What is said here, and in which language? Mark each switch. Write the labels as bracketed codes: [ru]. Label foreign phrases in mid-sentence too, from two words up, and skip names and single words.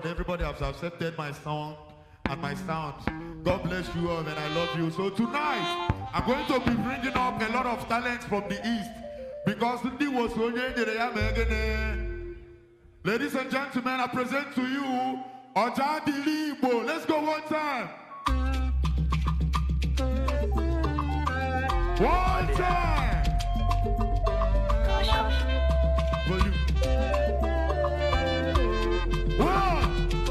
[en] Everybody has accepted my song and my sounds. God bless you all, and I love you. So tonight, I'm going to be bringing up a lot of talents from the East, because Ndi was ladies and gentlemen, I present to you Oja Ndi Igbo. Let's go one time. One time. Volume. One.